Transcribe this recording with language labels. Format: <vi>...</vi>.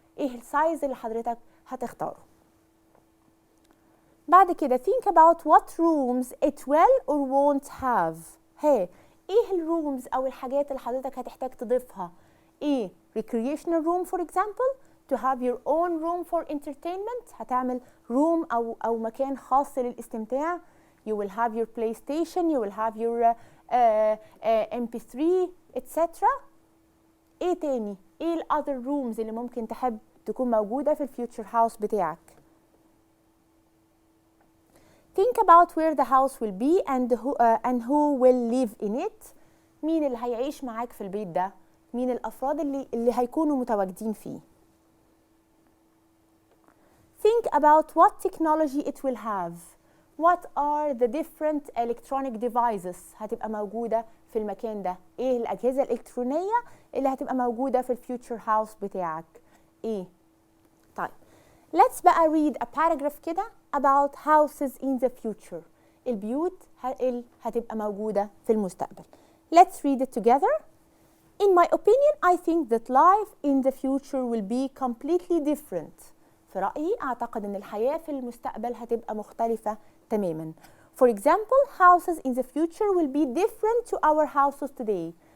<ar>ايه السايز اللي حضرتك هتختاره؟ بعد كده</ar> <en>think about what rooms it will or won't have.</en> <ar>ايه الرومز او الحاجات اللي حضرتك هتحتاج تضيفها؟ ايه</ar> <en>recreational room for example to have your own room for entertainment.</en> <ar>هتعمل room او مكان خاص للاستمتاع.</ar> <en>You will have your PlayStation, you will have your MP3 etc.</en> <ar>ايه تاني؟ ايه ال other rooms اللي ممكن تحب تكون موجودة في الفيوتشر هاوس بتاعك؟</ar> <en>Think about where the house will be and who will live in it.</en> <ar>مين اللي هيعيش معاك في البيت ده؟ مين الأفراد اللي هيكونوا متواجدين فيه؟</ar> <en>Think about what technology it will have. What are the different electronic devices</en> <ar>هتبقى موجودة في المكان ده؟ ايه الأجهزة الإلكترونية اللي هتبقى موجودة في الفيوتشر هاوس بتاعك؟ ايه؟ طيب let's بقى</ar> <en>read a paragraph</en> <ar>كده</ar> <en>about houses in the future.</en> <ar>البيوت اللي هتبقى موجودة في المستقبل.</ar> <en>Let's read it together. In my opinion, I think that life in the future will be completely different.</en> <ar>في رأيي أعتقد أن الحياة في المستقبل هتبقى مختلفة تماماً.</ar> <en>For example, houses in the future will be different to our houses today.</en>